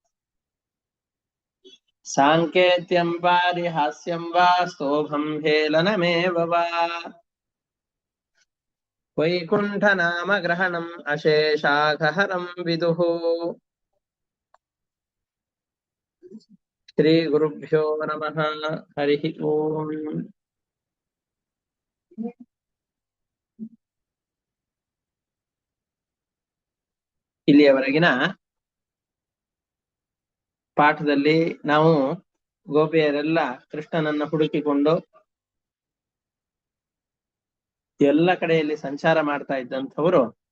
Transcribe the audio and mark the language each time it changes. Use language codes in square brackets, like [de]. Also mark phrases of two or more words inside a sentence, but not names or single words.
[sa] साङ्केत्यं पारिहास्यं वा स्तोभं हेलनमेव वा वैकुण्ठनामग्रहणम् अशेषाघहरं विदुः श्रीगुरुभ्यो नमः हरिः ओम् [kn] ಇಲ್ಲಿಯವರೆಗಿನ ಪಾಠದಲ್ಲಿ ನಾವು ಗೋಪಿಯರೆಲ್ಲ ಕೃಷ್ಣನನ್ನ ಹುಡುಕಿಕೊಂಡು ಎಲ್ಲ ಕಡೆಯಲ್ಲಿ ಸಂಚಾರ ಮಾಡ್ತಾ ಇದ್ದಂಥವರು